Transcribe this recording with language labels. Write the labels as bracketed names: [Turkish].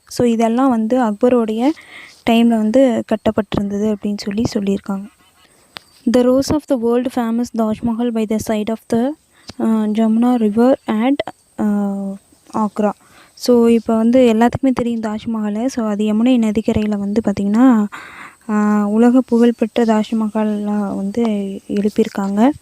[Tamil] So இதெல்லாம் வந்து அக்பரோடைய டைமில் வந்து கட்டப்பட்டிருந்தது அப்படின்னு சொல்லியிருக்காங்க. [English] The rose of the world famous Taj Mahal by the side of the Jamuna river at Agra. [Tamil] So இப்போ வந்து எல்லாத்துக்குமே தெரியும் தாஜ்மஹால். ஸோ அது யமுனை நதிக்கரையில் வந்து பார்த்திங்கன்னா உலக புகழ்பெற்ற தாஜ்மஹாலில் வந்து எழுப்பியிருக்காங்க.